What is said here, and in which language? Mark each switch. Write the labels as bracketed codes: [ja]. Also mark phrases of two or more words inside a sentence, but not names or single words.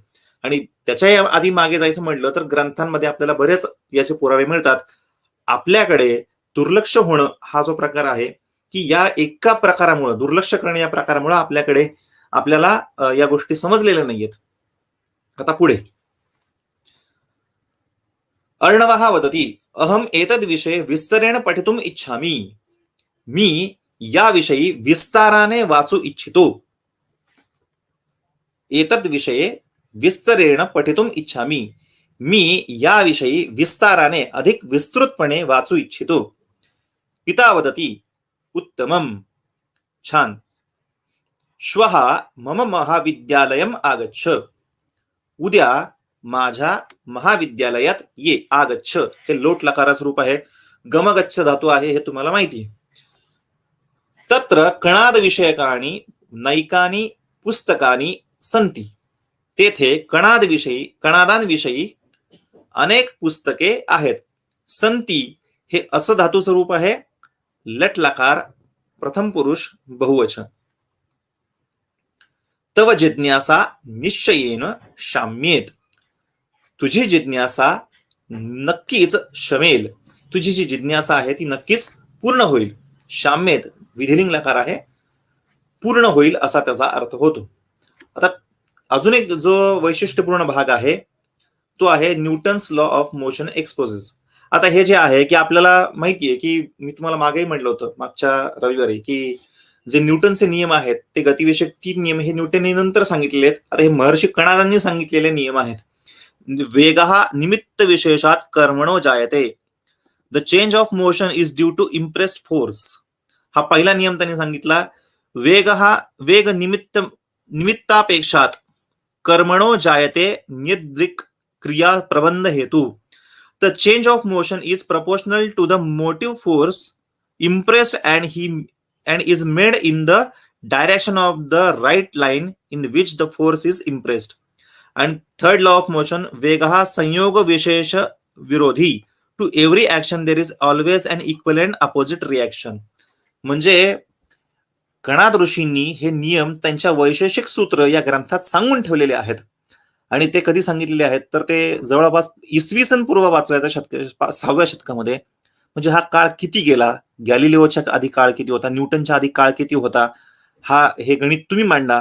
[mr] आणि त्याच्या आधी मागे जायचं म्हटलं तर ग्रंथांमध्ये आपल्याला बरेच याचे पुरावे मिळतात. आपल्याकडे दुर्लक्ष होणं हा जो प्रकार आहे की या एका प्रकारामुळे, दुर्लक्ष करणं या प्रकारामुळे आपल्याला या गोष्टी समजलेल्या नाहीयेत. आता पुढे [sa] अर्णवः वदति अहम एतद विषय विस्तरेण पठितुम इच्छामि. [mr] मी याविषयी विस्ताराने वाचू इच्छितो. [sa] एतद विषये विस्तरेण पठितुम इच्छामि. [mr] मी याविषयी विस्ताराने, अधिक विस्तृतपणे वाचू इच्छितो. [sa] पिता वदति उत्तमम, छान. श्वः मम महाविद्यालयम आगच्छ. [mr] उद्या माझ्या महाविद्यालयात ये. आगच्छ हे लोट लकाराचं रूप आहे, गमगच्छ धातू आहे, हे तुम्हाला माहिती आहे. [sa] तत्र कणाद विषयकानी नैकानी पुस्तकानी संती. [mr] तेथे कणादांविषयी अनेक पुस्तके आहेत. संती हे असं धातूचं रूप आहे, लट लकार, प्रथम पुरुष बहुवचन. [sa] तव जिज्ञासा निश्चयेन शाम्येत. [mr] तुझी जिज्ञासा नक्कीच शमेल. तुझी जी जिज्ञासा आहे ती नक्कीच पूर्ण होईल. शाम्येत विधिलिंग लकार आहे, पूर्ण होईल असा त्याचा अर्थ होतो. आता अजून एक जो वैशिष्ट्यपूर्ण भाग आहे तो आहे [en] Newton's law of motion exposes. [mr] आता हे जे आहे की आपल्याला माहितीये की मी तुम्हाला मागेही म्हटलं होतं मागच्या रविवारी की जे न्यूटनचे नियम आहेत ते गतिविषयक 3 नियम हे न्यूटनने नंतर सांगितलेले आहेत. आता हे महर्षी कणादांनी सांगितलेले नियम आहेत. [sa] वेगः निमित्त विशेषात कर्मणो जायते. [en] The change of motion is due to impressed force. [mr] हा पहिला नियम त्यांनी सांगितला. [sa] वेग निमित्तापेक्षात कर्मणो जायते नियद्रिक क्रिया प्रबंध हेतु. [en] The change of motion is proportional to the motive force impressed and is made in the direction of the right line in which the force is impressed. And third law of motion, [sa] वेगः संयोग विशेष विरोधी. [en] To every action there is always an equivalent opposite reaction. [mr] म्हणजे कणाद ऋषींनी हे नियम त्यांच्या वैशेषिक सूत्र या ग्रंथात सांगून ठेवलेले आहेत. आणि ते कधी सांगितलेले आहेत तर ते जवळपास इसवी सन पूर्व 6व्या शतकामध्ये. म्हणजे हा काळ किती गेला, गॅलिलिओच्या आधी काळ किती होता, न्यूटनच्या आधी काळ किती होता, हे गणित तुम्ही मांडा.